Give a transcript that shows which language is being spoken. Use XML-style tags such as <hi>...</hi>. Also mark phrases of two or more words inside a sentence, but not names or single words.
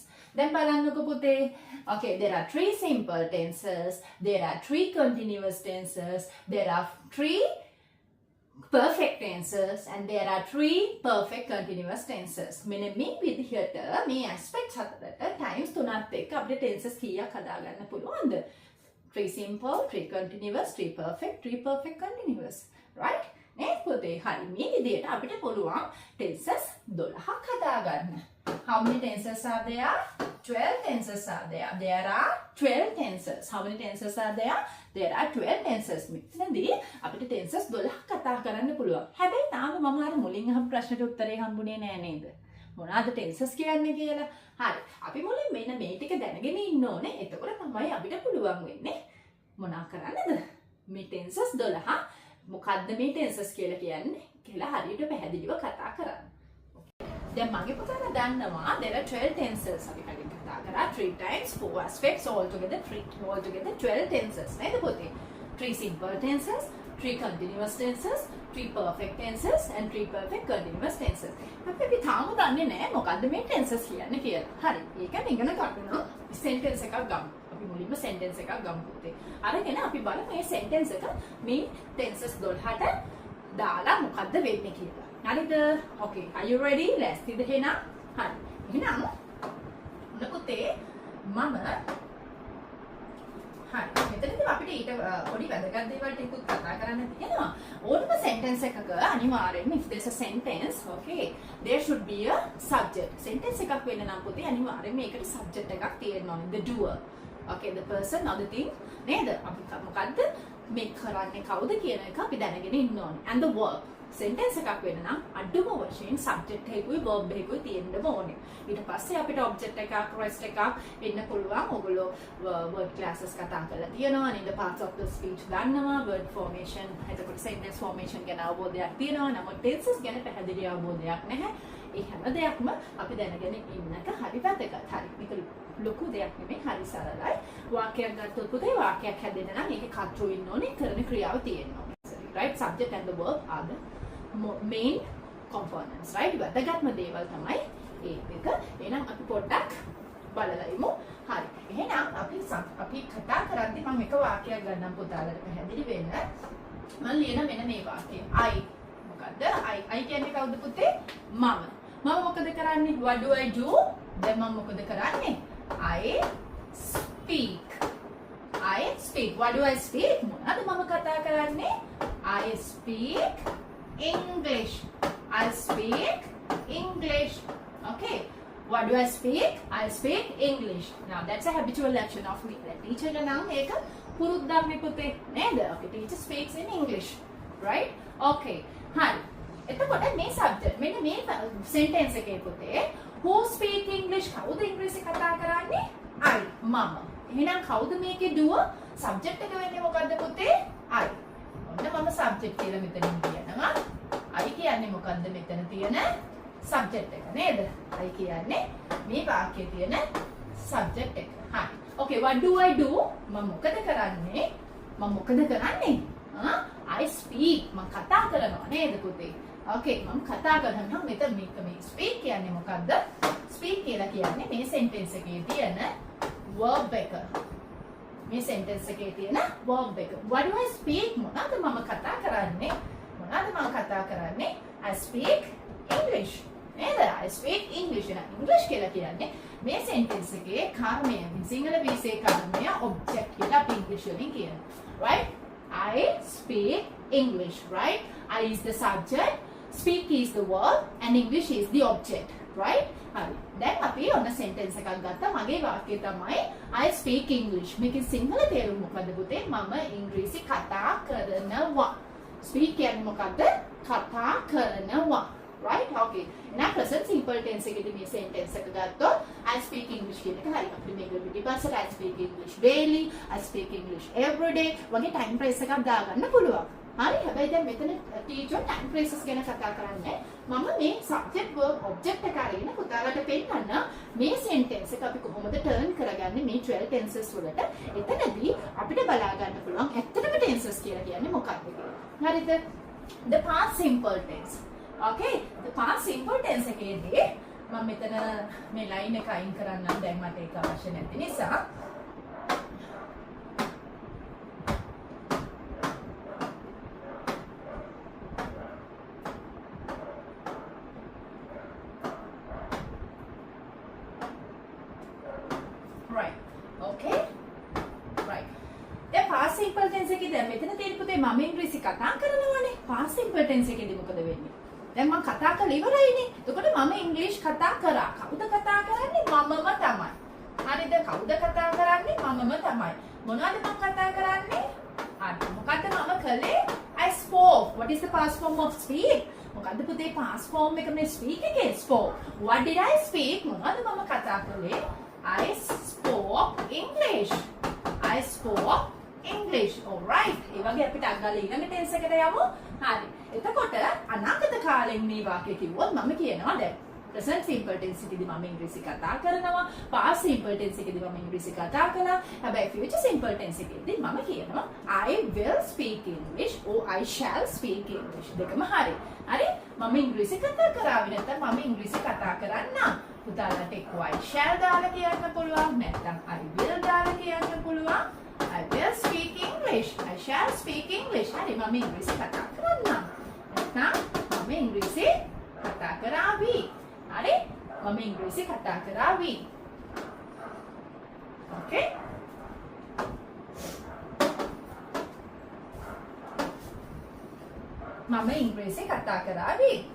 <si>දැන් බලන්නකො පුතේ.</si> <en>Okay, there are 3 simple tenses, there are 3 continuous tenses, there are 3 perfect tenses, and there are 3 perfect continuous tenses.</en> <si>මෙන්න මේ විදිහට මේ aspects හතරට times තුනත් එක්ක අපිට tenses කීයක් හදාගන්න පුළුවන්ද?</si> <en>3 simple, 3 continuous, 3 perfect, 3 perfect continuous. Right?</en> <si>නේද පුතේ? හරි. මේ විදිහට අපිට පුළුවන් tenses 12ක් හදාගන්න.</si> <en>How many tenses are there? 12 tenses are there. There are 12 tenses. How many tenses are there? There are 12 tenses.</en> <si>මෙතනදී අපිට tenses 12ක් කතා කරන්න පුළුවන්. හැබැයි තාම මම අර මුලින් අහපු ප්‍රශ්නෙට උත්තරේ හම්බුනේ නෑ නේද? මොනවාද tenses කියන්නේ කියලා? හරි. අපි මුලින් මෙන්න මේ ටික දැනගෙන ඉන්න ඕනේ. එතකොට තමයි අපිට පුළුවන් වෙන්නේ මොනා කරන්නද? මේ tenses 12 මොකද්ද මේ tenses කියලා කියන්නේ කියලා හරියට පැහැදිලිව කතා කරන්න. දැන් මගේ පුතාලා දන්නවා</si> <en>there are 12 tenses.</en> <si>අපි කලින් කතා කරා</si> <en>3 times 4 aspects altogether 12 tenses</en> <si>නේද පුතේ?</si> <en>3 simple tenses, 3 continuous tenses, 3 perfect tenses and 3 perfect continuous tenses.</en> <si>අපි තාම දන්නේ නැහැ මොකද්ද මේ tenses කියන්නේ කියලා. හරි. ඒක ඉගෙන ගන්න sentence එකක් ගමු. අපි මුලින්ම sentence එකක් ගමු පුතේ. අරගෙන අපි බලමු මේ sentence එක මේ tenses 12ට දාලා මොකද්ද වෙන්නේ කියලා. හරිද?</si> <en>Okay, are you ready? Let's see the</en> <si>එහෙනම්. හරි. එහෙනම් පුතේ මම හරි. මෙතනදී අපිට ඊට පොඩි වැදගත් දේවල් ටිකක් කතා කරන්න තියෙනවා. ඕනම sentence එකක අනිවාර්යෙන්ම</si> <en>if there's a sentence, okay, there should be a subject.</en> <si>Sentence එකක් වෙන්න නම් පුතේ අනිවාර්යෙන්ම ඒකට subject එකක් තියෙන්න ඕනේ.</si> <en>The doer. Okay, the person or the thing.</en> <si>නේද? අපි මොකද්ද මේ කරන්නේ කවුද කියන එක අපි දැනගෙන ඉන්න ඕනේ.</si> <en>And the verb.</en> <si>sentence එකක් වෙන්න නම් අඩුම වශයෙන් subject එකකුයි verb එකකුයි තියෙන්න ඕනේ. ඊට පස්සේ අපිට object එකක් rest එකක් එන්න පුළුවන්. ඔයගොල්ලෝ word classes කතා කරලා තියෙනවා.</si> <en>name the parts of the speech දන්නවා.</en> <si>word formation එතකොට sentence formation ගැන අවබෝධයක් තියෙනවා. නමුත් tenses ගැන පැහැදිලි අවබෝධයක් නැහැ. ඒ හැම දෙයක්ම අපි දැනගෙන ඉන්නක හරි වැදගත්. හරි. මේක ලොකු දෙයක් නෙමෙයි. හරි සරලයි. වාක්‍යයක් ගත්තොත් පුතේ වාක්‍යයක් හැදෙන්න නම් ඒකේ කර්තෘ ඉන්න ඕනේ. කරන ක්‍රියාව තියෙන්න ඕනේ.</si> <en>Right? Subject and the verb are the main components. Right?</en> <si>වැදගත්ම දේවල් තමයි ඒ දෙක. එහෙනම් අපි පොඩ්ඩක් බලලා ඉමු. හරි. එහෙනම් අපි කතා කරද්දී මම එක වාක්‍යයක් ගන්නම් පුතාලට පැහැදිලි වෙන්න. මම ලියන මෙන්න මේ වාක්‍යය. I මොකද්ද? I කියන්නේ කවුද පුතේ? මම. මම මොකද කරන්නේ?</si> <en>What do I do?</en> <si>දැන් මම මොකද කරන්නේ?</si> <en>I speak. I speak. What do I speak?</en> <si>මොනවද මම කතා කරන්නේ?</si> <en>I speak English. I speak English. Okay. What do I speak? I speak English. Now that's a habitual action of me. The teacher</en> <si>නම් ඒක පුරුද්දක් නේ පුතේ. නේද?</si> <en>Okay, teacher speaks in English. Right?</en> <si>Okay. හරි. එතකොට මේ subject මෙන්න මේ sentence එකේ පුතේ</si> <en>who speak English</en> <si>කවුද ඉංග්‍රීසි කතා කරන්නේ? I. මම. එහෙනම් කවුද මේකේ doer? subject එක වෙන්නේ මොකද්ද පුතේ? I. ඔන්න මම subject කියලා මෙතනින් කියනවා. I කියන්නේ මොකද්ද මෙතන තියෙන subject එක නේද? I කියන්නේ මේ වාක්‍යයේ තියෙන subject එක. හරි.</si> <en>Okay, what do I do?</en> <si>මම මොකද කරන්නේ?</si> <en>I speak.</en> <si>මම කතා කරනවා නේද පුතේ? Okay, මම කතා කරනවා මෙතන මේ speak කියන්නේ මොකද්ද? Speak කියලා කියන්නේ මේ sentence එකේ තියෙන verb එක. මේ sentence එකේ තියෙන verb එක.</si> <en>What do I speak?</en> <si>මොනවද මම කතා කරන්නේ?</si> <en>I speak English. නේද? I speak English.</en> <si>English කියලා කියන්නේ මේ sentence එකේ කර්මය. සිංහල විෂය කර්මය object කියලා අපි English වලින් කියනවා.</si> <en>Right? I speak English, right? I is the subject, speak is the verb, and English is the object, right?</en> <si>හරි. දැන් අපි ඔන්න sentence එකක් ගත්තා. මගේ වාක්‍යය තමයි I speak English. මේකේ සිංහල තේරුම මොකද්ද පුතේ? මම ඉංග්‍රීසි කතා කරනවා. Speak කියන්නේ මොකද්ද? කතා කරනවා.</si> <en>Right? Okay.</en> <si>එහෙනම්</si> <en>present simple tense</en> <si>එකේදී මේ sentence එක ගත්තොත්</si> <en>I speak English</en> <si>කියන එක හරි. අපිට මේක පිටිපස්සට</si> <en>I speak English daily, I speak English every day වගේ time phrase</en> <si>එකක් දාගන්න පුළුවන්. හරි. හැබැයි දැන් මෙතන teacher</si> <en>time phrases</en> <si>ගැන කතා කරන්නේ. මම මේ</si> <en>subject verb object</en> <si>එක අරගෙන පුතාලට පෙන්නන්න මේ sentence එක අපි කොහොමද turn කරගන්නේ මේ 12 tenses වලට. එතනදී අපිට බලා ගන්න පුළුවන් ඇත්තටම tenses කියලා කියන්නේ මොකක්ද කියලා. හරිද?</si> <en>The past simple tense. Okay, the past simple tense</en> <si>එකේදී මම මෙතන මේ line එක අයින් කරන්නම් දැන් මට ඒක අවශ්‍ය නැති නිසා.</si> <en>Right. Okay.</en> <si>Right. දැන්</si> <en>past simple tense</en> <si>එකේ දැන් මෙතන තියෙන පුතේ මම ඉංග්‍රීසි කතා කරනවානේ.</si> <en>past simple tense</en> <si>එකේදී මොකද වෙන්නේ? දැන් මම කතා කරලා ඉවරයිනේ. එතකොට මම ඉංග්‍රීසි කතා කරා. කවුද කතා කරන්නේ? මමම තමයි. හරිද? කවුද කතා කරන්නේ? මමම තමයි. මොනවද මම කතා කරන්නේ? හරි. මොකද්ද මම කළේ?</si> <en>I spoke. What is the past form of speak?</en> <si>මොකද්ද පුතේ</si> <en>past form</en> <si>එක මේ speak එකේ?</si> <en>spoke. What did I speak?</en> <si>මොනවද මම කතා කළේ?</si> <en>I spoke English. I spoke English. All right.</en> <si>ඒ වගේ අපිට අග්ගල ඊළඟ tense එකට යමු. හරි. එතකොට අනාගත කාලෙන් මේ වාක්‍ය කිව්වොත් මම කියනවා දැන්</si> <en>present simple tense</en> <si>එකේදී මම ඉංග්‍රීසි කතා කරනවා.</si> <en>past simple tense</en> <si>එකේදී මම ඉංග්‍රීසි කතා කළා. හැබැයි</si> <en>future simple tense</en> <si>එකේදී මම කියනවා</si> <en>I will speak English or I shall speak English.</en> <si>දෙකම හරි. හරි? මම ඉංග්‍රීසි කතා කරાવી නැත්නම් මම ඉංග්‍රීසි කතා කරන්නම්. පුතාලට එක්ක</si> <en>I shall</en> <si>දාලා කියන්න පුළුවන්. නැත්නම්</si> <en>I will</en> <si>දාලා කියන්න පුළුවන්.</si> <en>I will speak English. I shall speak English.</en> <si>හරි මම ඉංග්‍රීසි කතා කරන්නම්. නැත්නම් මම ඉංග්‍රීසි කතා කරાવી. හරි? මම ඉංග්‍රීසි කතා කරાવી. Okay? මම ඉංග්‍රීසි කතා කරાવી.</si>